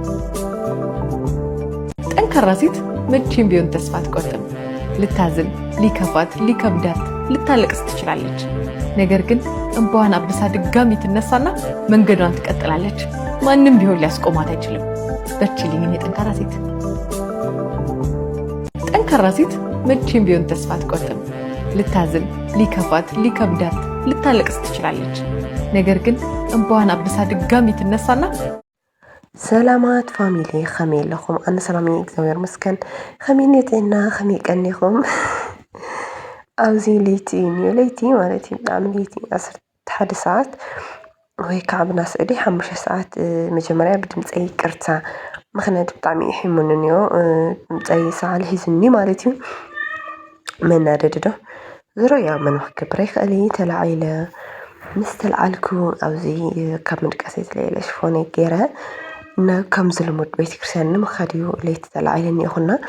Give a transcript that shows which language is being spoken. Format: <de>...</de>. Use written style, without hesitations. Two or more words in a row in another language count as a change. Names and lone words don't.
<am>ጠንካራ ሴት መቼም ቢሆን ተስፋ አትቆርጥም። ልታዝን፣ ሊከፋት፣ ሊከብዳት፣ ልታለቅስ ትችላለች። ነገር ግን እንባዋን አብሳ ድጋሚ ትነሳና መንገዷን ትቀጥላለች። ማንም ቢሆን ሊያስቆማት አይችልም። በርቺልኝ የኔ ጠንካራ ሴት። ጠንካራ ሴት መቼም ቢሆን ተስፋ አትቆርጥም። ልታዝን፣ ሊከፋት፣ ሊከብዳት፣ ልታለቅስ ትችላለች። ነገር ግን እንባዋን አብሳ ድጋሚ ትነሳና</am> <ti>ሰላማት ፋሚሊ ከመይ ኣለኹም? ኣነ ሰላም እየ</ti> <am>እግዚአብሔር ይመስገን።</am> <ti>ከመይ ነጥዕና ከመይ ቀኒኹም? ኣብዚ ለይቲ ለይቲ ማለት እዩ ብጣዕሚ ለይቲ 11 ሰዓት ወይ ከዓ ብናስእዲ 5 ሰዓት መጀመርያ ብድምፀይ ቅርታ ምክንያቱ ብጣዕሚ ሕሙን እኒኦ ድምፀይ ሰዓል ሒዙኒ ማለት እዩ። መናደዲ ዶ ዝሮ ያ መን ክገብረ ይኽእል ተላዒለ ምስ ተለዓልኩ ኣብዚ ካብ ምድቃሰይ ዝለየለ ሽፎነ ገይረ እና ከም ዝልሙድ ቤተክርስትያን ንምኻድ እዩ ለይቲ ተላዒለ እኒአኹና</ti>